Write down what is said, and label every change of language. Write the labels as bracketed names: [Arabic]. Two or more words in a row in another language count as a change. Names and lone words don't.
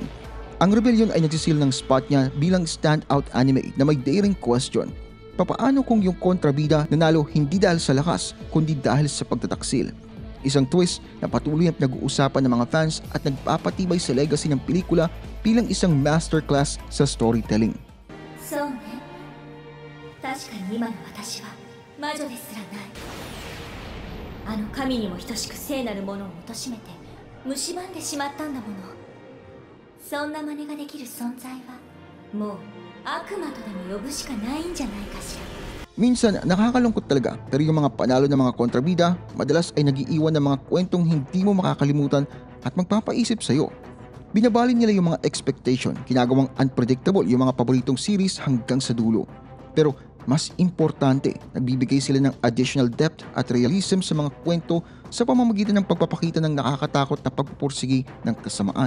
[Filipino] Ang Rebellion ay nagsisil ng spot niya bilang [English] standout anime [Filipino] na may [English] daring question. [Filipino] Papaano kung yung kontrabida nanalo hindi dahil sa lakas, kundi dahil sa pagtataksil? Isang twist na patuloy ang nag-uusapan ng mga fans at nagpapatibay sa legacy ng pelikula bilang isang masterclass sa storytelling. [Japanese] そうね。確かに今の私は魔女ですらない。あの神にも等しく聖なるものを貶めて蝕んでしまったんだもの。そんな真似ができる存在はもう悪魔とでも呼ぶしかないんじゃないかしら。 [Filipino] Minsan nakakalungkot talaga, pero yung mga panalo ng mga kontrabida madalas ay nagiiwan ng mga kwentong hindi mo makakalimutan at magpapaisip sa'yo. Binabali nila yung mga expectation, ginagawang unpredictable yung mga paboritong series hanggang sa dulo. Pero mas importante, nagbibigay sila ng [English] additional depth [Filipino] at realism sa mga kwento sa pamamagitan ng pagpapakita ng nakakatakot na pagpupursigi ng kasamaan.